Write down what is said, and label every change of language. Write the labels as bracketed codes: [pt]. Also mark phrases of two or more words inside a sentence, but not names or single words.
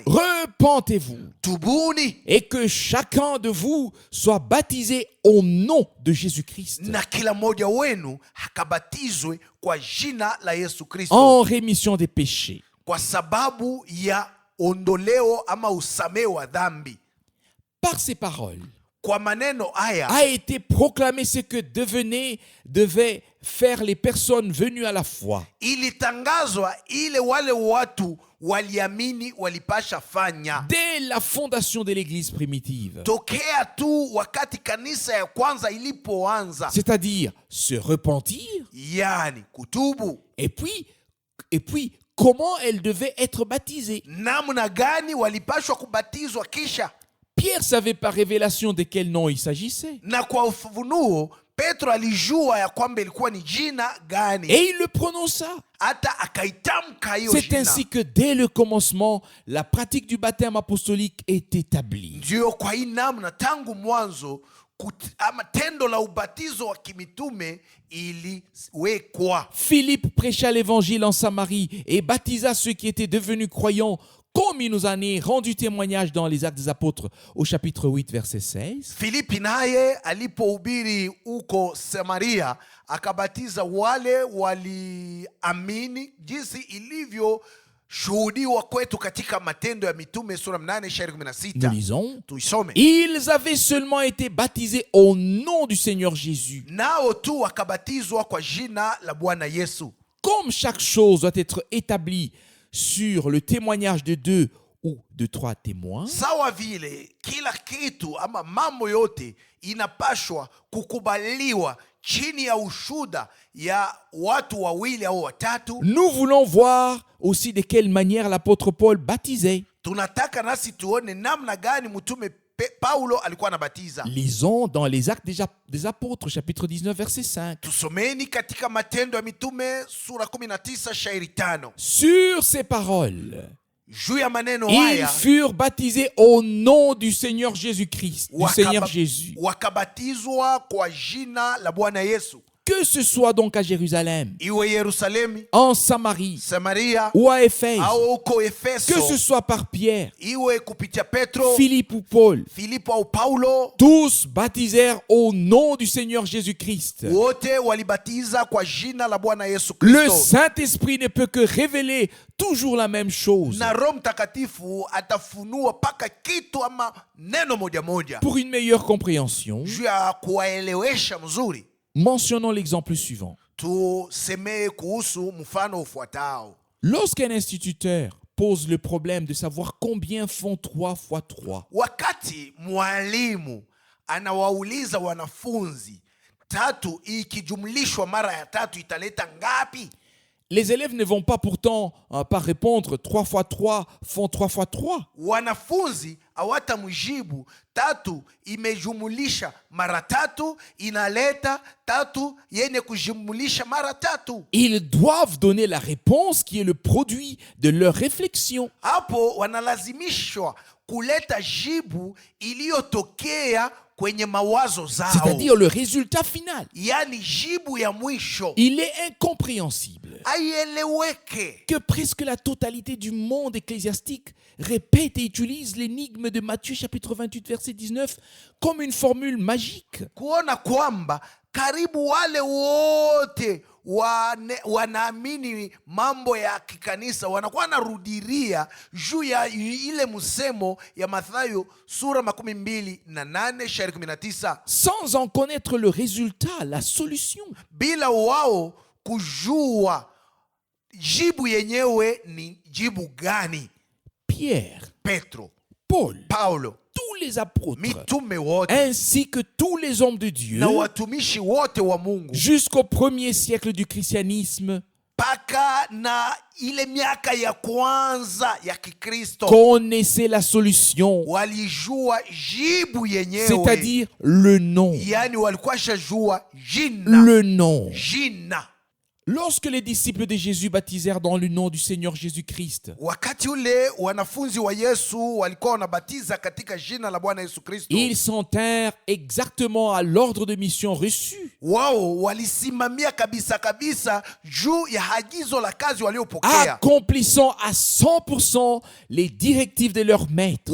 [fr] repentez-vous [sw] Tubuni [fr] et que chacun de vous soit baptisé au nom de Jésus-Christ [sw] na kila mmoja wenu akabatizwe kwa jina la Yesu Kristo, [fr] en rémission des péchés. [sw] kwa sababu ya ondoleo ama usamehe wa dhambi. [fr] Par ces paroles [sw] Kwa maneno haya [fr] a été proclamé ce que devaient faire les personnes venues à la foi. [sw] ilitangazwa ile wale watu waliamini walipasha fanya [fr] Dès la fondation de l'église primitive, [sw] tokea tu wakati kanisa ya kwanza ilipoanza, [fr] c'est-à-dire se repentir, [sw] yani kutubu. [fr] et puis comment elle devait être baptisée. [sw] Namna gani walipashwa kubatizwa? Kisha [fr] Pierre savait par révélation de quel nom il s'agissait. [sw] na kwa ufunuo Petro alijua ya kwamba ilikuwa ni jina gani, [fr] Et il le prononça. [sw] hata akaitamka hiyo [fr] C'est [sw] jina. [fr] ainsi que dès le commencement, la pratique du baptême apostolique est établie. [sw] Ndio kwa hii namna tangu mwanzo ama tendo la ubatizo wa kimitume iliwekwa. [fr] Philippe prêcha l'évangile en Samarie et baptisa ceux qui étaient devenus croyants, comme il nous en est rendu témoignage dans les Actes des Apôtres au chapitre 8 verset 16. [sw] Filipi naye alipohubiri huko Samaria akabatiza wale waliamini, jinsi ilivyo shuhudiwa kwetu katika Matendo ya Mitume sura 8 [fr] Nous 16. lisons. [sw] Tuisome. [fr] Ils avaient seulement été baptisés au nom du Seigneur Jésus. [sw] Nao tu wakabatizwa kwa jina la Bwana Yesu. [fr] Comme chaque chose doit être établie sur le témoignage de 2 ou de 3 témoins, [sw] Sawa vile kila kitu ama mambo yote inapashwa kukubaliwa chini ya ushuda ya watu wawili au watatu. [fr] nous voulons voir aussi de quelle manière l'apôtre Paul baptisait. [sw] Tunataka nasi tuone namna gani mtume Paulo alikuwa anabatiza. [fr] Lisons dans les Actes des Apôtres, chapitre 19, verset 5. [sw] Tusomeni katika Matendo ya Mitume sura 19 shairi 5. [fr] Sur ces paroles, [sw] Juu ya maneno [fr] ils [sw] haya [fr] furent baptisés au nom du Seigneur Jésus-Christ, du Seigneur Jésus. [sw] wakabatizwa kwa jina la Bwana Yesu. [fr] Que ce soit donc à Jérusalem, [sw] Iwe Yerusalemi, [fr] en Samarie [sw] Samaria [fr] ou à Éphèse, [sw] au huko [fr] que [sw] Efeso, [fr] ce soit par Pierre, [sw] iwe kupitia Petro, [fr] Philippe ou Paul, [sw] Filipo au Paulo, [fr] tous baptisèrent au nom du Seigneur Jésus-Christ. [sw] wote walibatiza kwa jina la Bwana Yesu [fr] Le [sw] Kristo. [fr] Saint-Esprit ne peut que révéler toujours la même chose [sw] Na Roho Mtakatifu atafunua paka kitu ama neno moja moja [fr] pour une meilleure compréhension. [sw] juu ya kuwaelewesha mzuri. [fr] Mentionnons l'exemple suivant. [sw] Tusemee kuhusu mfano ufuatao. [fr] Lorsqu'un instituteur pose le problème de savoir combien font 3 fois 3, [sw] Wakati mwalimu anawauliza wanafunzi tatu ikijumlishwa mara ya tatu italeta ngapi, [fr] les élèves ne vont pas pourtant pas répondre 3 fois 3 font 3 fois 3. [sw] wanafunzi hawatamjibu, tatu imejumulisha mara tatu, inaleta tatu yenye kujumulisha mara tatu. [fr] Ils doivent donner la réponse qui est le produit de leur réflexion. [sw] Hapo wanalazimishwa kuleta jibu iliyotokea kwenye mawazo zao, [fr] C'est-à-dire le résultat final. [sw] yani jibu ya mwisho. [fr] Il est incompréhensible [sw] Aieleweke [fr] que presque la totalité du monde ecclésiastique répète et utilise l'énigme de Matthieu chapitre 28 verset 19 comme une formule magique. [sw] kuona kwamba karibu wale wote wanaamini mambo ya kikanisa wanakuwa narudiria juu ya ile msemo ya Mathayo sura 28:19 [fr] sans en connaître le résultat, la solution. [sw] bila wao kujua jibu yenyewe ni jibu gani. [fr] Pierre, [sw] Petro, [fr] Paul, [sw] Paulo, [fr] tous les apôtres, [sw] mitume wote [fr] ainsi que tous les hommes de Dieu, [sw] na watumishi wote wa Mungu [fr] jusqu'au premier siècle du christianisme, [sw] mpaka na ile miaka ya kwanza ya Kikristo [fr] connaissaient la solution, [sw] walijua jibu yenyewe, [fr] c'est-à-dire le nom. [sw] yani walikuwa shajua jina. [fr] Le nom. [sw] Jina. [fr] Lorsque les disciples de Jésus baptisèrent dans le nom du Seigneur Jésus-Christ, [sw] Wakati ule wanafunzi wa Yesu walikuwa wanabatiza katika jina la Bwana Yesu Kristo, [fr] ils s'en tinrent exactement à l'ordre de mission reçu, [sw] wao walisimamia kabisa kabisa juu ya agizo la kazi waliopokea, [fr] accomplissant à 100% les directives de leur maître.